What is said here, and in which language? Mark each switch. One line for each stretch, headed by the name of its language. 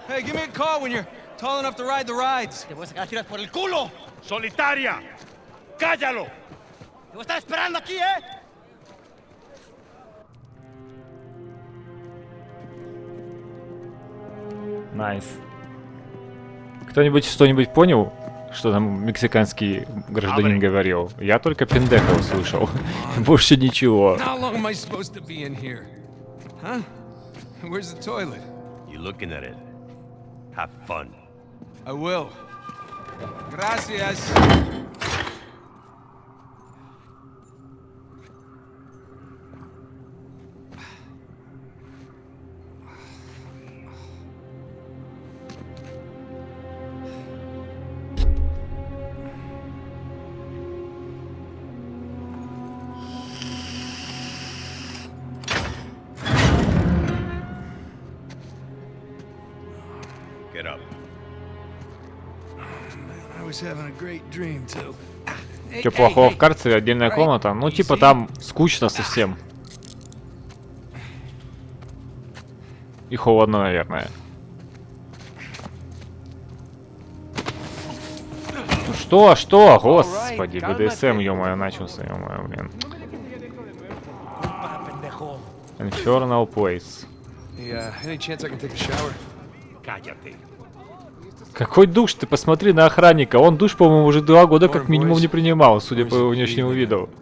English: Hey, give me a call when you're tall enough to ride the rides.
Spanish: Te voy a sacar tiras por el culo. ¡Solitaria! ¡Cállalo! Te voy a estar esperando aquí, ¿eh?
English: Найс.
Russian: Кто-нибудь что-нибудь понял, что там мексиканский гражданин говорил? Я только пендеха услышал. Больше ничего.
English: How long am I supposed to be in here? Huh? Where's the toilet? You looking at it? Have fun. I will. Gracias. Get up. I was having a great dream, too.
Russian: Что плохого в карцере? Отдельная комната? Ну, типа там скучно совсем. И холодно, наверное. Ну что, что? Господи, БДСМ, ё-моё, начался, ё-моё, блин.
English: Infernal Place. Hey, any chance I can take a shower?
Spanish: Cállate.
Russian: Какой душ? Ты посмотри на охранника. Он душ, по-моему, уже 2 года как минимум не принимал, судя по его внешнему виду.